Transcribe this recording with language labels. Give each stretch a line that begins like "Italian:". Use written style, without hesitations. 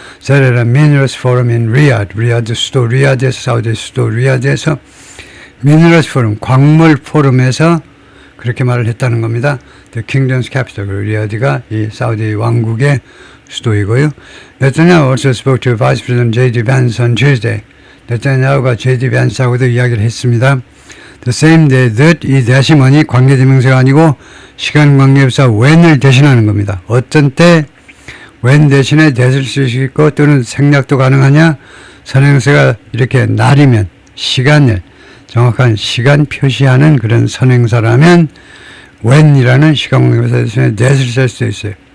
Korean: 사레라 미너스 포럼 in 리야드 수도 리야드에서, 사우디 수도 리야드에서 미너스 포럼, 광물 포럼에서 그렇게 말을 했다는 겁니다.
English: The Kingdom's Capital,
Korean: 리야드가 이 사우디 왕국의 수도이고요.
English: 네타냐후 also spoke to Vice President J.D. Vance on Tuesday.
Korean: 네타냐후가 J.D. Vance하고도 이야기를 했습니다.
English: The same day that,
Korean: 이 대시 뭐니? 관계대명사가 아니고 시간관계부사 when을 대신하는 겁니다. 어떤 때 when 대신에 that을 쓸 수 있고 또는 생략도 가능하냐? 선행사가 이렇게 날이면 시간을 정확한 시간 표시하는 그런 선행사라면 when이라는 시간관계부사 대신에 that을 쓸 수 있어요.